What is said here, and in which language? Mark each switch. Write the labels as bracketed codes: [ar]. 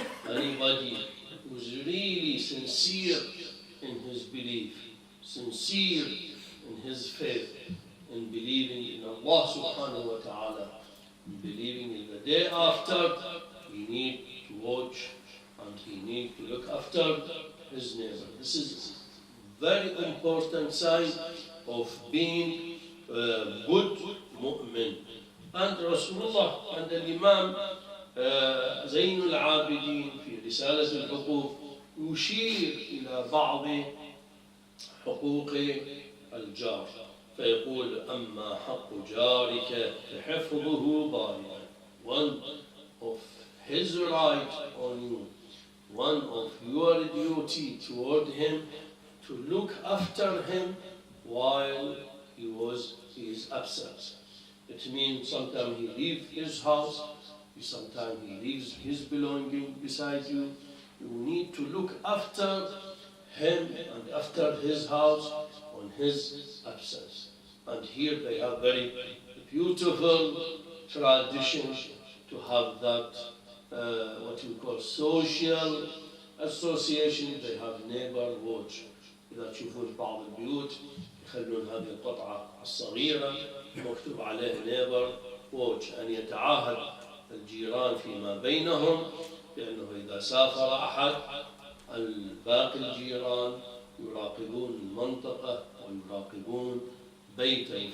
[en] Anybody who's really sincere in his belief, sincere in his faith, in believing in Allah subhanahu wa ta'ala, in believing in the day after, he need to watch and he need to look after his neighbor. This is a very important sign of being good mu'min. And Rasulullah and the Imam [ar] زين العابدين في رسالة الحقوق يشير إلى بعض حقوق الجار فيقول: أما حق جارك فحفظه ضاربا. [en] One of his right on you, one of your duty toward him, to look after him while he is absent. It means sometimes he leaves his house, sometimes he leaves his belonging beside you. You need to look after him and after his house on his absence. And here they have very beautiful tradition to have that what we call social association. They have neighbor watch. [ar] إذا تشوفون بعض البيوت يخلون هذه القطعة الصغيرة مكتوب عليه neighbor watch، أن يتعاهد الجيران فيما بينهم بأنه إذا سافر أحد الباقي الجيران يراقبون المنطقة ويراقبون بيته.